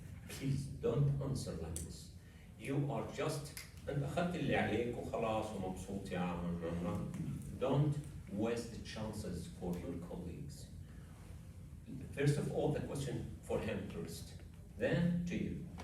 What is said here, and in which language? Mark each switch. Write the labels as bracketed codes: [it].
[en] Please don't answer like this. You are just [ar] أنت أخذت اللي عليك وخلاص ومبسوط يا عم. [en] Don't waste the chances for your colleagues. First of all, the question for him first, then to you.